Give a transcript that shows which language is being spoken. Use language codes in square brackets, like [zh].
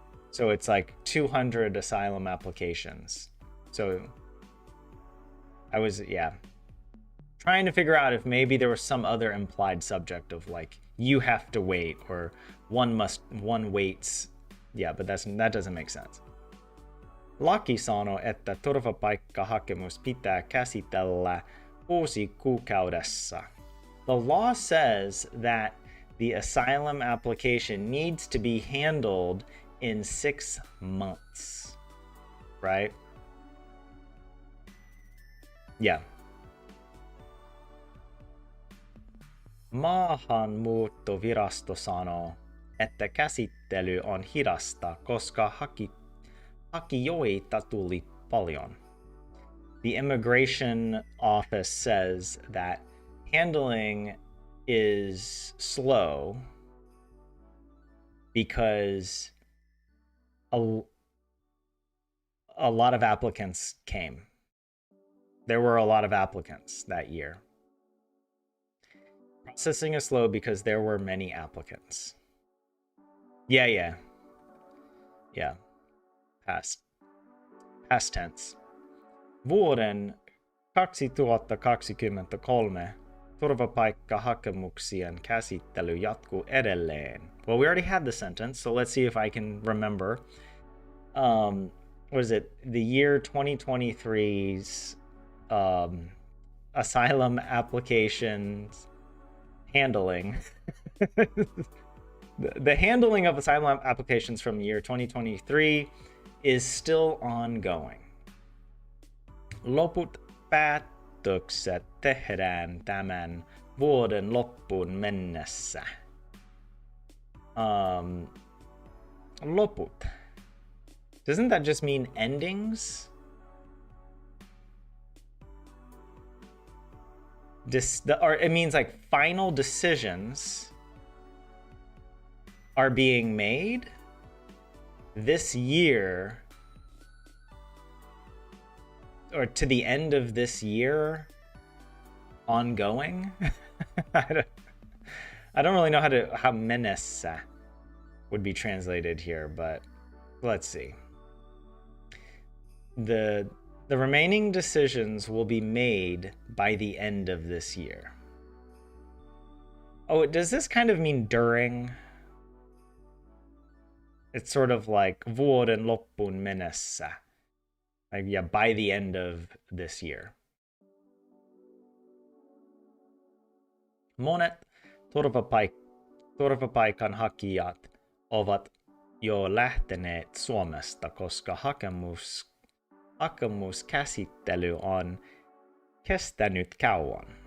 [en] So it's like 200 asylum applications. So I was, trying to figure out if maybe there was some other implied subject of like, you have to wait or one waits. Yeah, but that doesn't make sense. [fi] Laki sanoo, että turvapaikkahakemus pitää käsitellä 6 kuukaudessa. [en] The law says that the asylum application needs to be handled in 6 months, right? Yeah. [fi] Maahanmuuttovirasto sanoo, että käsittely on hidasta, koska hakijoita tuli paljon. [en] The immigration office says that handling is slow because a lot of applicants came. There were a lot of applicants that year. Processing is slow because there were many applicants. Yeah. Past tense. [fi] Vuoden 2023 turvapaikkahakemuksien käsittely jatkuu edelleen. [en] Well, we already had the sentence, so let's see if I can remember. What is it? The year 2023's asylum applications handling. The handling of asylum applications from the year 2023 is still ongoing. [fi] Loput päätökset tehdään tämän vuoden loppuun mennessä. Loput. [en] Doesn't that just mean endings? Or it means like final decisions are being made this year, or to the end of this year, ongoing. I don't really know how menessa would be translated here, but let's see. The remaining decisions will be made by the end of this year. Oh, does this kind of mean during? It's sort of like [fi] vuoden loppuun mennessä. [en] Like, yeah, by the end of this year. [fi] Monet turvapaikanhakijat ovat jo lähteneet Suomesta, koska hakemuskäsittely on kestänyt kauan.